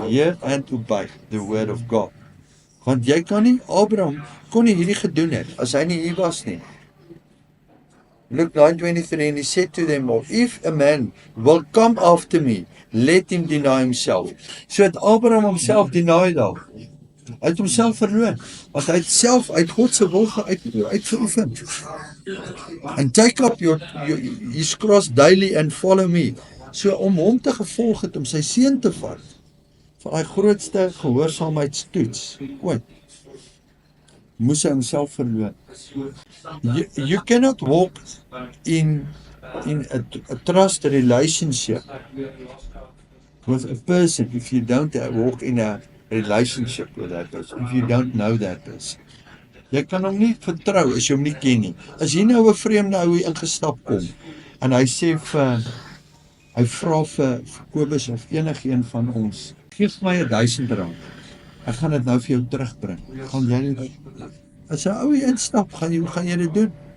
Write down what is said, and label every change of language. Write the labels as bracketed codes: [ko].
[en] Hear and obey the word of God. [af] Want jy kan nie, Abraham kon nie hierdie gedoen het, as hy nie hier was nie. [en] Luke 9:23, and he said to them all, if a man will come after me, let him deny himself. [af] So het Abraham homself deny daar. Hy het homself verloor, want hy het self uit God se wil uitgeoefen. [en] And take up his cross daily and follow me. [af] So om hom te gevolg het, om sy seun te vat, van hy grootste gehoorsaamheidstoets ooit, moes hy homself verloor. [en] You cannot walk in a trust relationship with a person if you don't walk in a relationship with that person, if you don't know that person. [af] Jy kan hom nie vertrou as jy hom nie ken nie. As hier nou 'n vreemde ou hier ingestap kom en hy sê hy vra vir Kobus of enigeen van ons, geef my R1000. Ek gaan dit nou vir jou terugbring. Gaan jy dit? As 'n ou hier instap, hoe gaan jy dit doen?